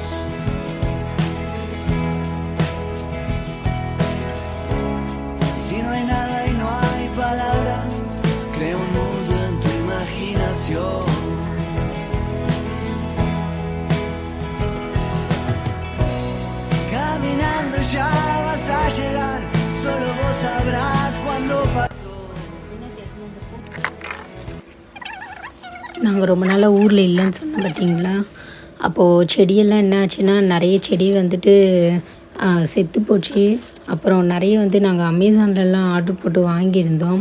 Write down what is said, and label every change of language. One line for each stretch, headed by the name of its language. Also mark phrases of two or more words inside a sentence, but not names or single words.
Spanish: Y si no hay nada y no hay palabras, crea un mundo en tu imaginación. Caminando ya vas a llegar, solo vos sabrás cuándo pasó.
Tamil: நாங்கள் ரொம்ப நாளாக ஊரில் இல்லைன்னு சொன்னோம் பார்த்தீங்களா. அப்போது செடியெல்லாம் என்ன ஆச்சுன்னா நிறைய செடி வந்துட்டு செத்து போச்சு. அப்புறம் நிறைய வந்து நாங்கள் அமேசான்லலாம் ஆர்டர் போட்டு வாங்கியிருந்தோம்.